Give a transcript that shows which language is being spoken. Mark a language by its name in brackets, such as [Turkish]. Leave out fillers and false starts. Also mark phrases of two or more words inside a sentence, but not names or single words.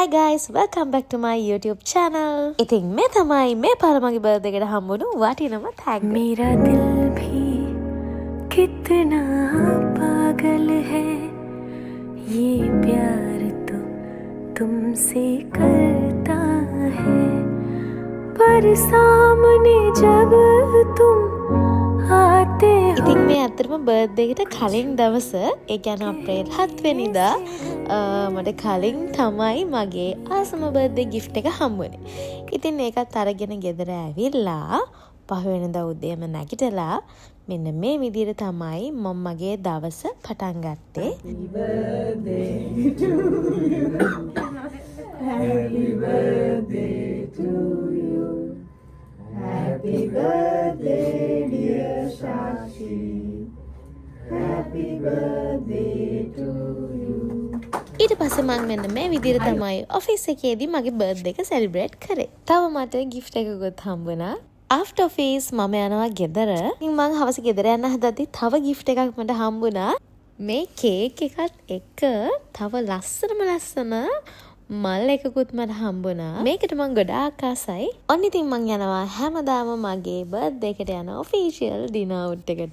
[English] guys, welcome back to my YouTube channel. [Sinhala] ඉතින් මේ තමයි මේ පාර මගේ බර්ත්ඩේ එකට හම්බුණු වටිනම tag. [Hindi] मेरा दिल भी कितना पागल है ये प्यार तो तुमसे करता है पर सामने जब तुम आते हो. [Sinhala] ඉතින් මේ අතරම බර්ත්ඩේ එකට කලින් දවස ඒ කියන්නේ අප්‍රේල් 7 වෙනිදා මට කලින් තමයි මගේ ආසම බර්ත්ඩේ gift එක හම්බුනේ. ඉතින් ඒකත් අරගෙන ගෙදර ඇවිල්ලා පහවෙනිදා උදේම නැගිටලා මෙන්න මේ විදිහට තමයි මම මගේ දවස පටන් ගත්තේ. [English] Happy birthday to you. Happy birthday, dear Shakshi. Happy birthday to you. [Sinhala] ඊට පස්සේ මම මෙන්න මේ විදිහට තමයි ඔෆිස් එකේදී මගේ බර්ත්ඩේ එක සෙලිබ්‍රේට් කරේ. තව මට gift එකකුත් හම්බුණා. [English] after office [Sinhala] මම යනවා ගෙදර. ඉතින් මම හවස ගෙදර යන්න හදද්දි තව gift එකක් මට හම්බුණා. මේ කේක් එකත් එක්ක තව ලස්සන මල් එකකුත් මට හම්බුණා. මේකට මම ගොඩාක් ආසයි. ඔන්න ඉතින් මම යනවා හැමදාම මගේ බර්ත්ඩේ එකට යන [English] official dinner out [Sinhala] එකට.